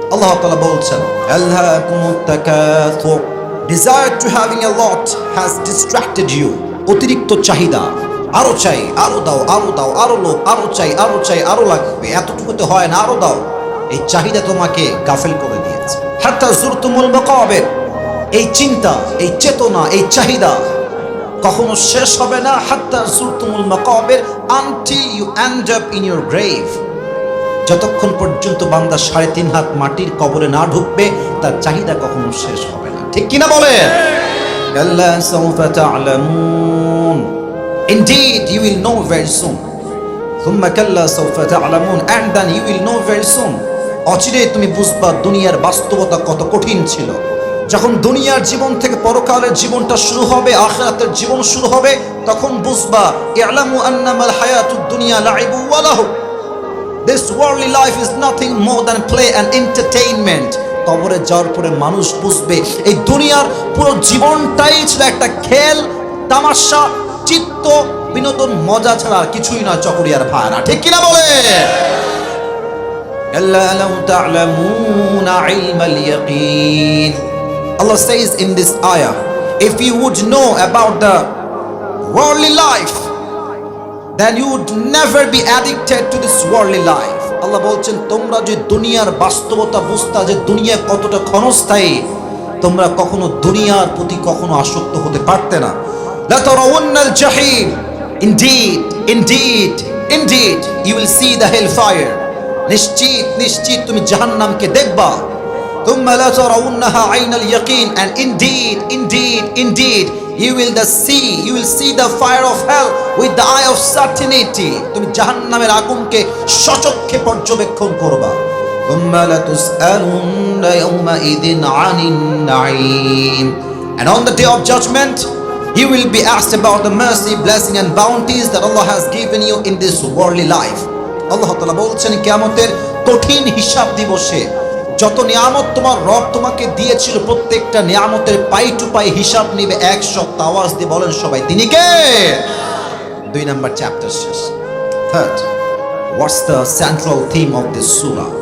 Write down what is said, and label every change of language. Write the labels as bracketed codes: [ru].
[bn] আল্লাহ তাআলা বলছেন, [ar] আলহাকুমুত তাকাসুর, [en] desire to having a lot has distracted you. [bn] অতিরিক্ত চাহিদা, আরো চাই, আরো দাও, আরো দাও, আরো লোভ, আরো চাই, আরো চাই, আরো লাগবে, এতটুকুতে হয় না, আরো দাও। এই চাহিদা তোমাকে গাফেল করে দিয়েছে। [ar] হাত্তা যুরতুমুল মাকাবির, [bn] এই চিন্তা, এই চেতনা, এই চাহিদা কখনো শেষ হবে না। [ar] হাত্তা যুরতুমুল মাকাবির, [en] until you end up in your grave। [bn] যতক্ষণ পর্যন্ত বান্দা 3.5 হাত মাটির কবরে না ঢুকবে, তার চাহিদা কখনো শেষ হবে না। ঠিক কিনা বলেন? [ar] কাল্লা সাউফা তা'লামুন, [en] indeed you will know very soon। [ar] থুম্মা কাল্লা সাউফা তা'লামুন, [en] and then you will know very soon। [bn] অচিরে তুমি বুঝবা দুনিয়ার বাস্তবতা কত কঠিন ছিল। যখন দুনিয়ার জীবন থেকে পরকালের জীবনটা শুরু হবে, আখিরাতের জীবন শুরু হবে, তখন বুঝবা [ar] ই'লামু আন্নামাল হায়াতুদ দুনিয়া লাইবু ওয়া লাহু। [en] This worldly life is nothing more than play and entertainment। [bn] কবরে যাওয়ার পরে মানুষ বুঝবে এই দুনিয়ার পুরো জীবনটাই ছিল একটা খেল, তামাশা, চিত্ত বিনোদন, মজা ছাড়া আর কিছুই না। চকরিয়ার ভাইরা, ঠিক কিনা বলে? [ar] আল্লা লাউ তা'লামুনা ইলমাল ইয়াকিন। [en] Allah says in this ayah, if you would know about the worldly life, then you would never be addicted to this worldly life। [bn] আল্লাহ বলছেন, তোমরা যে দুনিয়ার বাস্তবতা বুঝতা, যে দুনিয়া কতটা ক্ষণস্থায়ী, তোমরা কখনো দুনিয়ার প্রতি কখনো আসক্ত হতে পারতে না। [ar] লা তারাউন্নাল জাহিম, [en] indeed indeed indeed you will see the hellfire। [bn] নিশ্চিত নিশ্চিত তুমি জাহান্নামকে দেখবা। [ar] ثم لا ترونها عين اليقين, [en] and indeed indeed indeed you will see the fire of hell with the eye of certainty। [bn] তুমি জাহান্নামের আগুনকে সচক্ষে পর্যবেক্ষণ করবা। [ar] ثم لتسألن يومئذ عن النعيم, [en] and on the day of judgment you will be asked about the mercy, blessing and bounties that Allah has given you in this worldly life। [bn] আল্লাহ তাআলা বলছেন, কিয়ামতের কঠিন হিসাব দিবসে যত নিয়ামত তোমার রব তোমাকে দিয়েছিল, প্রত্যেকটা নিয়ামতের পাই টু পাই হিসাব নিবে। 100 আওয়াজ দিয়ে বলেন সবাই, তিনি কে? 2 নাম্বার চ্যাপ্টার শেষ। Third, [en] What's the central theme of this সূরা?